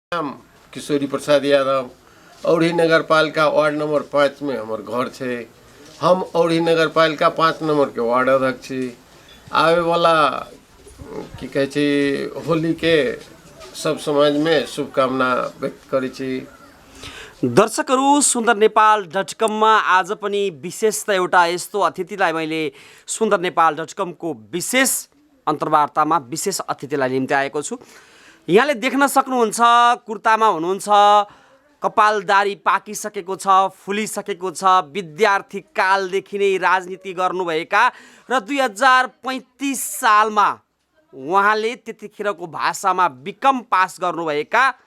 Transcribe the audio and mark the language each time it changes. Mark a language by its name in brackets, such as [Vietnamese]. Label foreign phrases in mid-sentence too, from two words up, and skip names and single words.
[Maithili] नाम किशोरी प्रसाद यादव। औढ़ी नगर पालिका वार्ड नंबर 5 में हमार घर है। हम औढ़ी नगर पालिका 5 नंबर के वार्ड अध्यक्ष छी। आवे वाला की कहे छी होली के सब समाज में शुभकामना व्यक्त करे छी। [Nepali] दर्शकहरू सुन्दर नेपाल .com मा आज पनि विशेषता एउटा यस्तो अतिथिलाई मैले सुन्दर नेपाल .com को विशेष अन्तर्वार्तामा विशेष अतिथिलाई निम्ति आएको छु। यहाँले देख्न सक्नुहुन्छ कुर्तामा हुनुहुन्छ, कपालदारी पाकिसकेको छ, फुलिसकेको छ, विद्यार्थी कालदेखि नै राजनीति गर्नुभएका र 2035 सालमा उहाँले त्यतिखेरको भाषामा बिकम पास गर्नुभएका